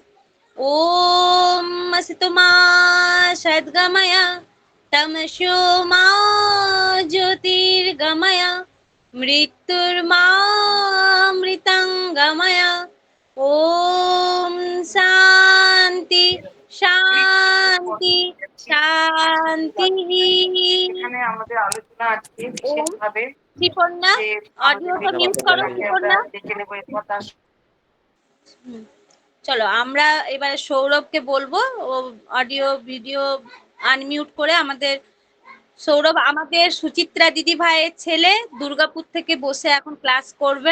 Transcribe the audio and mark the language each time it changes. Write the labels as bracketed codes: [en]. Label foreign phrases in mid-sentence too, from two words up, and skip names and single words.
[sa] ॐ असतो मा सद्गमय तमसो मा ज्योतिर्गमय मृत्युर्मामृतङ्गमय। ॐ शान्ति शान्ति शान्तिः। [bn] এখানে আমাদের আলোচনা আজকে ওম বিশেষভাবে কৃপন্না যে আমাদের অডিওটা মিউট করো বিদ্যালয়কে আমরা কৃপন্না। দেখে নেবো এরপর তার চলো আমরা এবারে সৌরভকে বলবো ও অডিও ভিডিও আনমিউট করে আমাদের সৌরভ আমাদের সুচিত্রা দিদি ভাইয়ের ছেলে দুর্গাপুর থেকে বসে এখন ক্লাস করবেন।